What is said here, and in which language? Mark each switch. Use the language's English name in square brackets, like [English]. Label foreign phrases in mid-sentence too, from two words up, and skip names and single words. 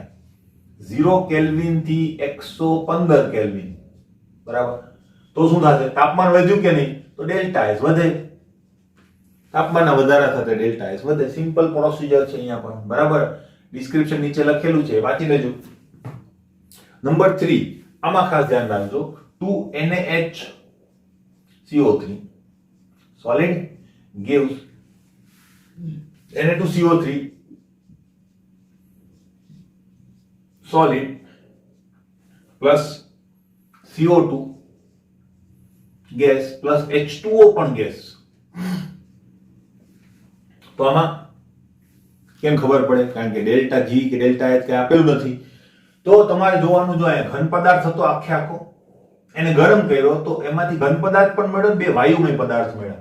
[Gujarati] 0 કેલ્વિન થી 115 કેલ્વિન બરાબર. તો શું થશે તાપમાન વધ્યું કે નહીં તો ડેલ્ટા S વધે. તાપમાનના વધારા સાથે ડેલ્ટા S વધે. [English] simple procedure [Gujarati] છે અહીંયા પણ બરાબર. ડિસ્ક્રિપ્શન નીચે લખેલું છે વાંચી લેજો. નંબર 3 આમાં ખાસ ધ્યાન રાખજો [English] 2NaHCO3 solid gives Na2CO3 solid plus CO2 gas plus H2O [Gujarati] પણ gas. તો આમાં કેમ ખબર પડે કારણ કે ડેલ્ટા G કે ડેલ્ટા H કે આપેલું નથી. તો તમારે જોવાનું જો અહીંયા ઘન પદાર્થ હતો આખે આખો એને ગરમ કર્યો તો એમાંથી ઘન પદાર્થ પણ મળ્યો બે વાયુમય પદાર્થ મળ્યા.